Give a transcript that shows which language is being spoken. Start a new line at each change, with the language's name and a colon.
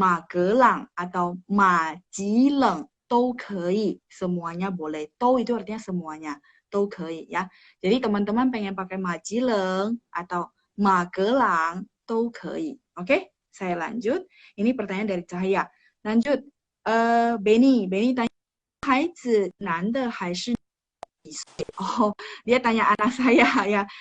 Indonesian: Ma ke lang atau ma ji leng
Chinese: 都可以,
Indonesian: semuanya boleh. 都 itu artinya semuanya.
Chinese: 都可以
Indonesian: ya. Jadi teman-teman pengen pakai Majileng atau Magelang
Chinese: 都可以.
Indonesian: Oke, saya lanjut. Ini pertanyaan dari Cahaya. Lanjut. Benny tanya,
Chinese: 孩子男的还是几岁?
Indonesian: Oh, dia tanya anak saya ya.